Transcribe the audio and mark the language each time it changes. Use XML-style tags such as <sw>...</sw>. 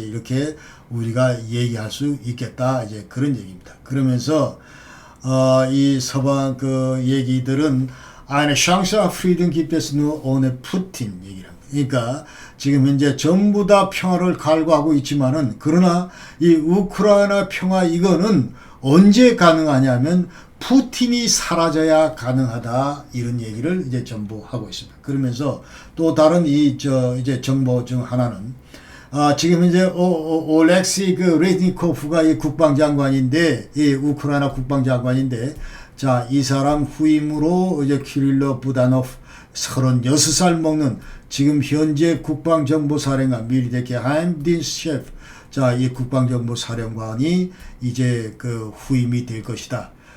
<ko>이제 이렇게 우리가 얘기할 수 있겠다. 이제 그런 얘기입니다. 그러면서 이 서방 그 얘기들은</ko> <de>eine Chance auf Frieden gibt es nur ohne Putin</de> <ko>얘기를 합니다. 그러니까 지금 현재 전부 다 평화를 갈구하고 있지만은 그러나 이 우크라이나 평화 이거는 언제 가능하냐면 푸틴이 사라져야 가능하다. 이런 얘기를 이제 전부 하고 있습니다. 그러면서 또 다른 이제 정보 중 하나는 지금 이제 올렉시 그 레즈니코프가 이 국방장관인데 이 우크라이나 국방장관인데 자, 이 사람 후임으로 이제 키릴러 부다노프 36살 먹는 지금 현재 국방정보사령관 밀리데 게하임딘스 셰프 자, 이 국방정보사령관이 이제 그 후임이 될 것이다.</ko>